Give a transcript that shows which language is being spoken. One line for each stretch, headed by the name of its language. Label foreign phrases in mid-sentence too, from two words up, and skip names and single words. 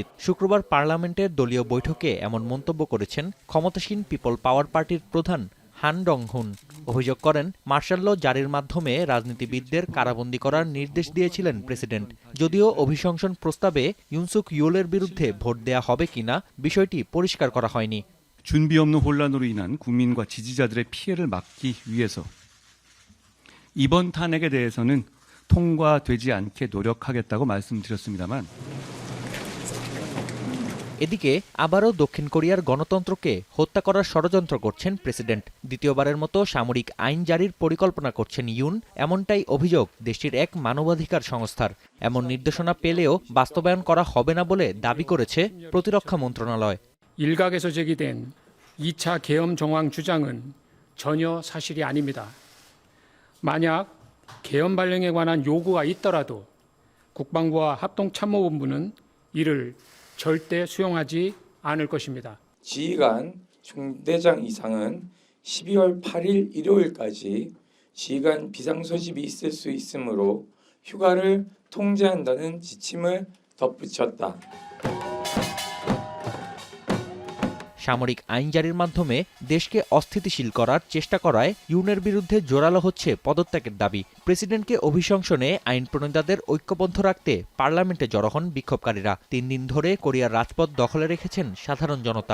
Bangla: শুক্রবার পার্লামেন্টের দলীয় বৈঠকে এমন মন্তব্য করেছেন ক্ষমতাসীন পিপল পাওয়ার পার্টির প্রধান হান ডং-হুন। অভিযোগ করেন, মার্শাল ল জারির মাধ্যমে রাজনীতিবিদদের কারাবন্দী করার নির্দেশ দিয়েছিলেন প্রেসিডেন্ট। যদিও অভিশংসন প্রস্তাবে ইউন সুক ইউলের বিরুদ্ধে ভোট দেয়া হবে কিনা বিষয়টি পরিষ্কার করা হয়নি।
Korean: 준비 없는 혼란으로 인한 국민과 지지자들의 피해를 막기 위해서 이번 탄핵에 대해서는 통과되지 않게 노력하겠다고 말씀드렸습니다만
Bangla: এদিকে আবারও দক্ষিণ কোরিয়ার গণতন্ত্রকে হত্যা করার ষড়যন্ত্র করছেন প্রেসিডেন্ট। দ্বিতীয়বারের মতো সামরিক আইন জারির পরিকল্পনা করছেন ইউন, এমনটাই অভিযোগ দেশটির এক মানবাধিকার সংস্থার। এমন নির্দেশনা পেলেও বাস্তবায়ন করা হবে না বলে দাবি করেছে প্রতিরক্ষা মন্ত্রণালয়।
Korean: 일각에서 제기된 2차 계엄 정황 주장은 전혀 사실이 아닙니다. 만약 계엄 발령에 관한 요구가 있더라도 국방부와 합동참모본부는 이를 절대 수용하지 않을 것입니다. 지휘관 중대장 이상은 12월 8일 일요일까지 지휘관 비상소집이 있을 수 있으므로 휴가를 통제한다는 지침을 덧붙였다.
Bangla: সামরিক আইন জারির মাধ্যমে দেশকে অস্থিতিশীল করার চেষ্টা করায় ইউনের বিরুদ্ধে জোরালো হচ্ছে পদত্যাগের দাবি। প্রেসিডেন্টকে অভিশংসনে আইন প্রণেতাদের ঐক্যবদ্ধ রাখতে পার্লামেন্টে জড়ো হন বিক্ষোভকারীরা। ৩ দিন ধরে কোরিয়ার রাজপথ দখলে রেখেছেন সাধারণ জনতা।